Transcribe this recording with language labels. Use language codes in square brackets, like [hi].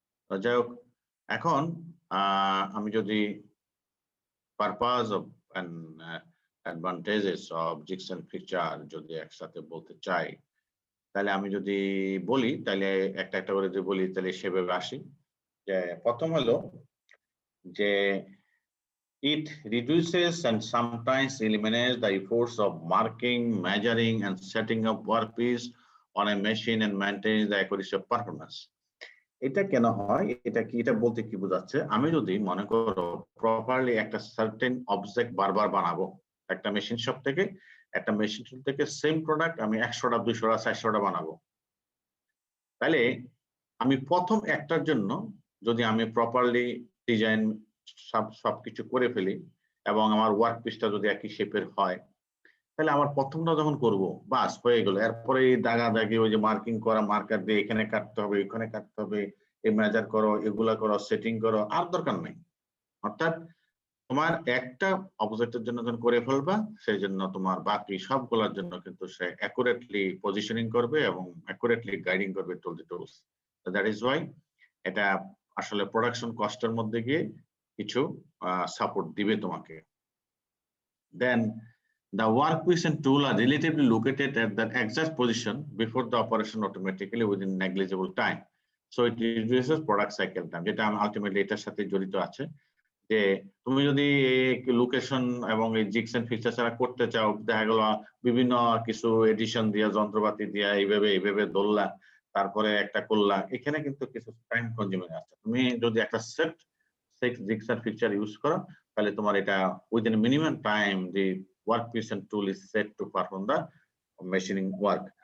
[bn] তো যাই হোক, এখন আমি যদি purpose of advantages of jigsaw and fixer যদি একসাথে বলতে চাই, তাহলে আমি যদি বলি, তাহলে একটা একটা করে যদি বলি তাহলে সেভাবে আসি। যে প্রথম হলো যে [en] it reduces and sometimes eliminates the efforts of marking, measuring, and setting up workpiece on a machine and maintains the accuracy of performance. [bn] এটা কেন হয়, এটা কি, এটা বলতে কি বোঝাচ্ছে, আমি যদি মনে করো প্রপারলি একটা সার্টেন অবজেক্ট বারবার বানাবো একটা মেশিন শপ থেকে, একটা মেশিন শপ থেকে সেম প্রোডাক্ট আমি 100টা 200টা 400টা বানাবো, তাহলে আমি প্রথম একটার জন্য যদি আমি প্রপারলি ডিজাইন সবকিছু করে ফেলি এবং আমার ওয়ার্ক পিসটা যদি একই শেপের হয়, তাহলে আমার প্রথমটা যখন করব বাস হয়ে গেল, এরপরে এই দাগা দাগি ওই যে মার্কিং করা, মার্কার দিয়ে এখানে কাটতে হবে, এখানে কাটতে হবে, এই মেজার করো, এগুলা করো, সেটিং করো, আর দরকার নেই। অর্থাৎ তোমার একটা অবজেক্টের জন্য যখন করে ফেলবা, সেই জন্য তোমার বাকি সবগুলোর জন্য কিন্তু সে অ্যাকুরেটলি পজিশনিং করবে এবং অ্যাকুরেটলি গাইডিং করবে টুল দি টুলস। [en] that is why [bn] এটা আসলে প্রোডাকশন কস্টের মধ্যে গিয়ে কিছু সাপোর্ট দিবে তোমাকে। [en] then the workpiece and tool are relatively located at the exact position before the operation automatically within negligible time, so it reduces product cycle time, [bn] যেটা ultimately এটার সাথে জড়িত আছে। যে তুমি যদি লোকেশন এবং এই জিগস এন্ড ফিচার ছাড়া করতে চাও, দেখা গেল বিভিন্ন কিছু এডিশন দিয়া, যন্ত্রপাতি দিয়া এইভাবে ধরলা, তারপরে একটা করলা, এখানে কিন্তু কিছু টাইম কনজিউমিং আছে। তুমি যদি একটা set jigsaw and feature use করো, তাহলে তোমার এটা within minimum time the [en] workpiece and tool is set to perform the machining work.